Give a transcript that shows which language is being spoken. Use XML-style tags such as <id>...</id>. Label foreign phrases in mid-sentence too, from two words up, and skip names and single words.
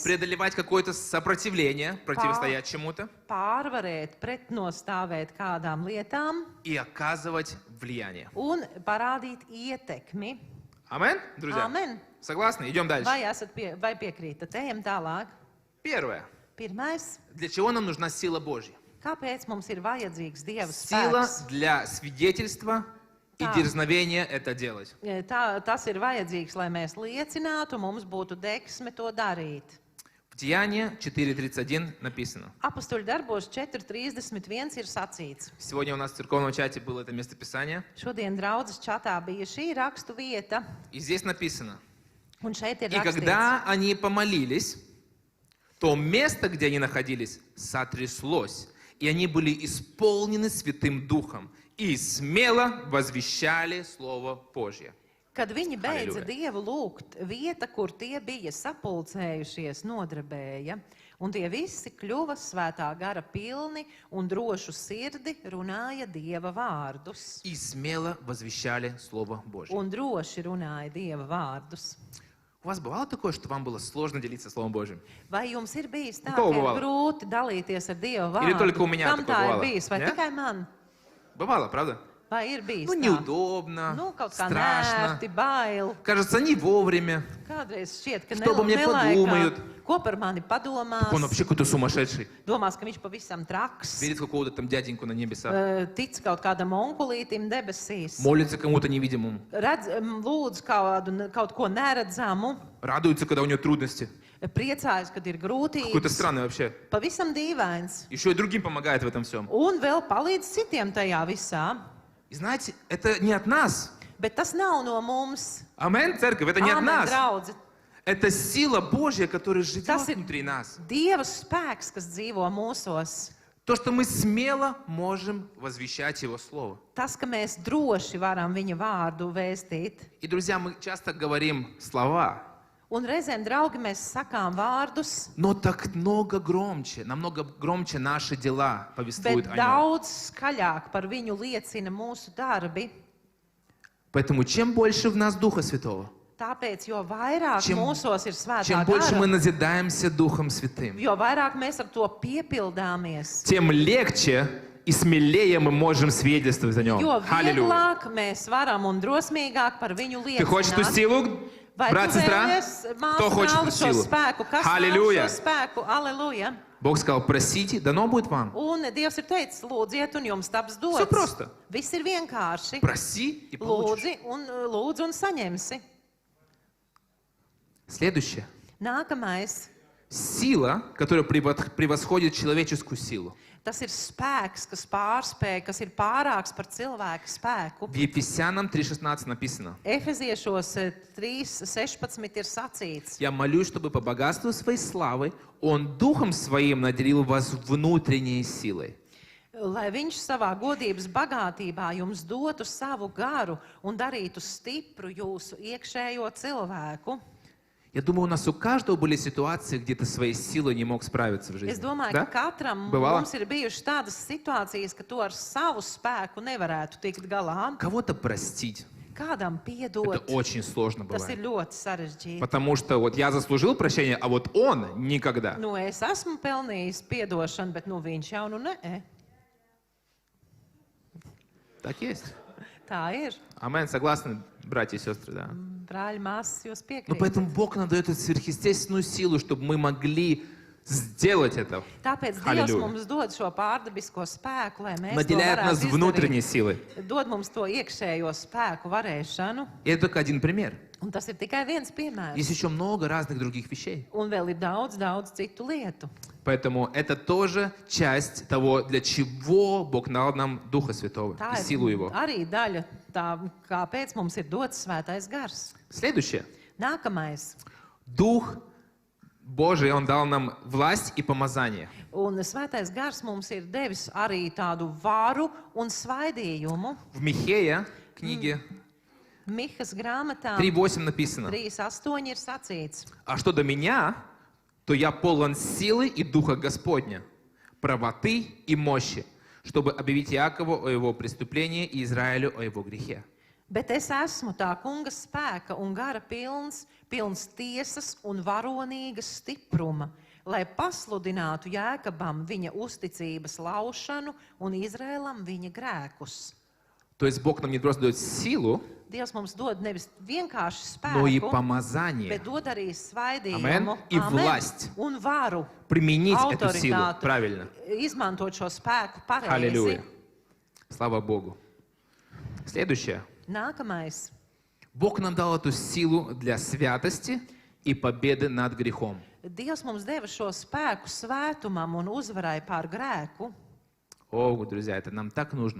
<ru>преодолевать какое-то сопротивление, противостоять чему-то</ru> <lv>pārvarēt, pretnostāvēt kādām lietām</lv> <ru>и оказывать влияние.</ru> <lv>un parādīt ietekmi.</lv> <ru>Амен, друзья? Amen. Согласны? Идем дальше.</ru> <lv>Vai piekrītat? Ejam tālāk.</lv> <ru>Первое.</ru> <lv>Pirmais.</lv> <ru>Для чего нам нужна сила Божья?</ru> <lv>Kāpēc mums ir vajadzīgs Dieva</lv> <ru>Сила</ru> <lv>spēks?</lv> <ru>для свидетельства и Да. дерзновения это делать.</ru> <lv>Tas ir vajadzīgs, lai mēs liecinātu, mums būtu deksme to darīt.</lv> <ru>В Деянии 4.31 написано.</ru> <lv>Apostoļu darbos 4.31 ir sacīts.</lv> <ru>Сегодня у нас в церковном чате было это местописание.</ru> <lv>Šodien draudzes čatā bija šī rakstu vieta,</lv> <ru>И здесь написано.</ru> <lv>un šeit ir</lv> <ru>И</ru> <lv>rakstīts.</lv> <ru>когда они помолились, то место, где они находились, сотряслось. И они были исполнены Святым Духом и смело возвещали Слово Божье.</ru> <lv>Kad viņi beidza Halleluja. Dievu lūgt, vieta, kur tie bija sapulcējušies, nodarbēja, un tie visi kļuva svētā gara pilni un drošu sirdi runāja Dieva vārdus.</lv> <ru>И смело возвещали Слово Божье.</ru> <lv>Un droši runāja Dieva vārdus.</lv> <ru>У вас бывало такое, что вам было сложно делиться Словом Божьим?</ru> <lv>Vai jums ir bijis tā, Ko ka ir</lv> <ru>buvalo?</ru> <lv>grūti dalīties ar Dieva</lv> <ru>Или</ru> <lv>vārdu?</lv> <ru>только у меня</ru> <lv>Kam</lv> <ru>такое</ru> <lv>tā ir</lv> <ru>бывало?</ru> <lv>bijis? Vai</lv> <ru>Не?</ru> <lv>tikai man?</lv> <ru>Бывало, правда?</ru> <lv>Vai ir bijis</lv> <ru>Ну,</ru> <lv>tā?</lv> <ru>неудобно,</ru> <lv>Nu, kaut kā</lv> <ru>страшно,</ru> <lv>nērti, bail.</lv> <ru>кажется, не вовремя.</ru> <lv>Kādreiz šķiet, ka</lv> <ru>Что обо мне</ru> <lv>nelaikā.</lv> <ru>подумают?</ru> <lv>Ko par mani padomās?</lv> <ru>Он вообще какой-то сумасшедший.</ru> <lv>Domās, ka viņš pavisam traks.</lv> <ru>Верит в какого-то там дяденьку на небесах.</ru> <lv>Tic kaut kādam onkulītim debesīs.</lv> <ru>Молится кому-то невидимому.</ru> <lv>Lūdzu kaut ko neredzamu.</lv> <ru>Радуется, когда у него трудности.</ru> <lv>Priecājas, kad ir</lv> <ru>Какой-то</ru> <lv>grūtības.</lv> <ru>странный вообще.</ru> <lv>Pavisam dīvains.</lv> <ru>Еще и другим помогает в этом всем.</ru> <lv>Un vēl palīdz citiem tajā visā.</lv> <ru>И знаете, это не от нас.</ru> <lv>Bet tas nav no mums.</lv> <ru>Амен, церковь, это не от</ru> <lv>Āmen,</lv> <ru>нас.</ru> <lv>draudzi.</lv> <ru>Это сила Божья, которая живет</ru> <lv>Tas ir</lv> <ru>внутри нас.</ru> <lv>Dieva spēks, kas dzīvo mūsos.</lv> <ru>То, что мы смело можем возвещать Его Слово.</ru> <lv>Tas, ka mēs droši varam viņa vārdu vēstīt.</lv> <ru>И, друзья, мы часто говорим слова,</ru> <lv>Un reizēm, draugi, mēs sakām vārdus,</lv> <ru>но так много громче, намного громче наши дела повествуют</ru> <lv>bet</lv> <ru>о нем.</ru> <lv>daudz skaļāk par viņu liecina mūsu darbi.</lv> <ru>Поэтому чем больше в нас Духа Святого,</ru> <lv>Tāpēc, jo vairāk</lv> <ru>Чем-</ru> <lv>mūsos ir svētā</lv> <ru>чем больше мы</ru> <lv>gara,</lv> <ru>назидаемся Духом Святым,</ru> <lv>jo vairāk mēs ar to piepildāmies,</lv> <ru>тем легче и смелее мы можем свидетельствовать о нем.</ru> <lv>jo</lv> <ru>Аллилуйя.</ru> <lv>vieglāk mēs varam un drosmīgāk par viņu</lv> <ru>Ты хочешь эту</ru> <lv>liecināt.</lv> <ru>силу,</ru> <lv>Vai</lv> <ru>брат,</ru> <lv>tu</lv> <ru>сестра?</ru> <lv>vēlies,</lv> <ru>Кто</ru> <lv>māsu,</lv> <ru>хочет</ru> <lv>brāli,</lv> <ru>эту</ru> <lv>šo</lv> <ru>силу?</ru> <lv>spēku? Kas vēlas</lv> <ru>Аллилуйя.</ru> <lv>šo spēku? Aleluja!</lv> <ru>Бог сказал, просите, дано будет вам.</ru> <lv>Un Dievs ir teicis, lūdziet, un jums taps</lv> <ru>Все</ru> <lv>dots.</lv> <ru>просто.</ru> <lv>Viss ir vienkārši.</lv> <ru>Проси и получишь.</ru> <lv>Lūdzi un saņemsi.</lv> <ru>Следующее.</ru> <lv>Nākamais.</lv> <ru>Сила, которая превосходит человеческую силу.</ru> <lv>Tas ir spēks, kas pārspēj, kas ir pārāks par cilvēku spēku.</lv> <ru>В Ефесянам 3.16 написано.</ru> <lv>Efeziešos 3.16 ir sacīts.</lv> <ru>Я молюсь, чтобы по богатству своей славы Он Духом Своим наделил вас внутренней силой.</ru> <lv>Lai viņš savā godības bagātībā jums dotu savu garu un darītu stipru jūsu iekšējo cilvēku.</lv> <ru>Я думаю, у нас у каждого были ситуации, где ты своей силой не мог справиться в</ru> <lv>Es</lv> <ru>жизни.</ru> <lv>domāju,</lv> <ru>Да?</ru> <lv>ka katram</lv> <ru>Bывало?</ru> <lv>mums ir bijušas tādas situācijas, ka tu ar savu spēku nevarētu tikt galā.</lv> <ru>Кого-то простить.</ru> <lv>Kādam</lv> <ru>Это</ru> <lv>piedot,</lv> <ru>очень сложно</ru> <lv>tas ir</lv> <ru>бывает.</ru> <lv>ļoti sarežģīti.</lv> <ru>Потому что вот я заслужил прощение, а вот он никогда.</ru> <lv>Nu, es esmu pelnījis piedošanu, bet nu, viņš jau nu nē.</lv> <ru>Так есть.</ru> <lv>Tā ir.</lv> <ru>Амен, согласны, братья и сестры, да?</ru> <lv>Brāļi, māsas, jūs</lv> <ru>Но</ru> <lv>piekrītat.</lv> <ru>поэтому Бог нам дает эту сверхъестественную силу, чтобы мы могли сделать это.</ru> <lv>Tāpēc Dievs Halleluja. mums dod šo pārdabisko spēku, lai mēs to</lv> <ru>Наделяет нас</ru> <lv>varētu</lv> <ru>внутренней</ru> <lv>izdarīt.</lv> <ru>силой.</ru> <lv>Dod mums to iekšējo spēku varēšanu.</lv> <ru>И это только один пример.</ru> <lv>Un tas ir tikai viens piemērs.</lv> <ru>Есть еще много разных других вещей.</ru> <lv>Un vēl ir daudz, daudz citu lietu.</lv> <ru>Поэтому это тоже часть того, для чего Бог дал нам Духа Святого</ru> <lv>Tā</lv> <ru>и силу</ru> <lv>ir</lv> <ru>Его.</ru> <lv>arī daļa, tā, kāpēc mums ir dots svētais gars.</lv> <ru>Следующее.</ru> <lv>Nākamais.</lv> <ru>Дух Божий, Он дал нам власть и помазание.</ru> <lv>Un svētais gars mums ir devis arī tādu varu un svaidījumu.</lv> <ru>В Михея, книге</ru> <lv>Mihas grāmatā</lv> <ru>3:8 написано:</ru> <lv>3.8 ir sacīts.</lv> <ru>«А что до меня, то я полон силы и Духа Господня, правоты и мощи, чтобы объявить Иакову о его преступлении и Израилю о его грехе».</ru> <lv>Bet es esmu tā kunga spēka un gara pilns tiesas un varonīgas stipruma, lai pasludinātu Jēkabam viņa uzticības laušanu un Izrēlam viņa grēkus.</lv> <ru>То есть Бог нам не просто дает силу,</ru> <lv>Dievs mums dod nevis vienkārši</lv> <ru>но и</ru> <lv>spēku,</lv> <ru>помазание.</ru> <lv>bet dod arī svaidījumu</lv> <ru>Amen. И власть.</ru> <lv>un varu</lv> <ru>Применить эту силу</ru> <lv>autoritāti,</lv> <ru>правильно.</ru> <lv>izmantot šo spēku pareizi.</lv> <ru>Аллилуйя. Слава Богу. Следующее.</ru> <lv>Nākamais.</lv> <ru>Бог нам дал эту силу для святости и победы над грехом.</ru> <lv>Dievs mums deva šo spēku svētumam un uzvarai pār grēku.</lv> <ru>О, друзья, это нам так нужно.</ru>